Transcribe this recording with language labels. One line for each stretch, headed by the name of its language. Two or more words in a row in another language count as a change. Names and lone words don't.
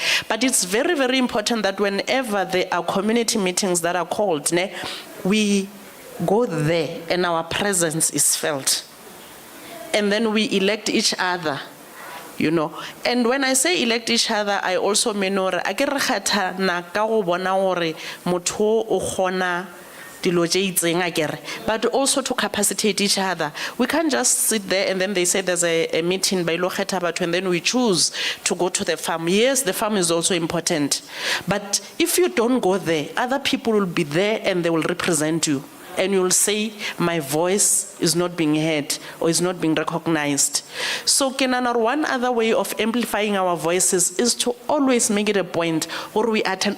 English: But it's very, very important that whenever there are community meetings that are called, ne, we go there and our presence is felt. And then we elect each other. You know, and when I say elect each other, I also mean
Tswana: hore a ke re kgetha na ka go bona hore motho o gona dilo tse itseng a kere,
English: but also to capacitate each other. We can't just sit there and then they say there's a meeting by
Tswana: lo kgetha batho
English: and then we choose to go to the farm. Yes, the farm is also important, but if you don't go there, other people will be there and they will represent you. And you'll say, my voice is not being heard or is not being recognized. So one other way of amplifying our voices is to always make it a point where we attend.